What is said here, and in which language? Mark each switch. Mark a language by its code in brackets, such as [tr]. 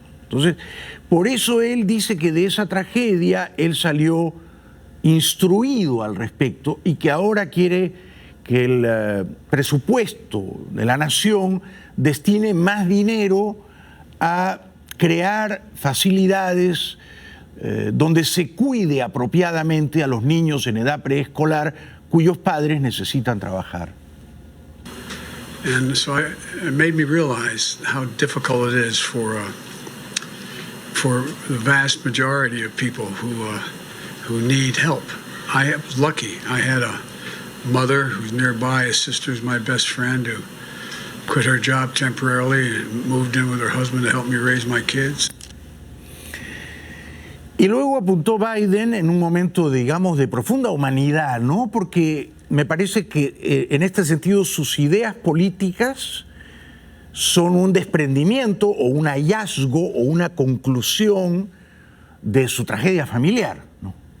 [es] Entonces, por eso él dice que de esa tragedia él salió instruido al respecto y que ahora quiere que el presupuesto de la nación destine más dinero a crear facilidades donde se cuide apropiadamente a los niños en edad preescolar cuyos padres necesitan trabajar. [en] And so it made me realize how difficult it is for the vast majority of people who need help. I was lucky. I had a mother who's nearby, a sister who's my best friend, who quit her job temporarily and moved in with her husband to help me raise my kids. [es] Y luego apuntó Biden en un momento, digamos, de profunda humanidad, ¿no? Porque me parece que en este sentido sus ideas políticas son un desprendimiento o un hallazgo o una conclusión de su tragedia familiar, ¿no?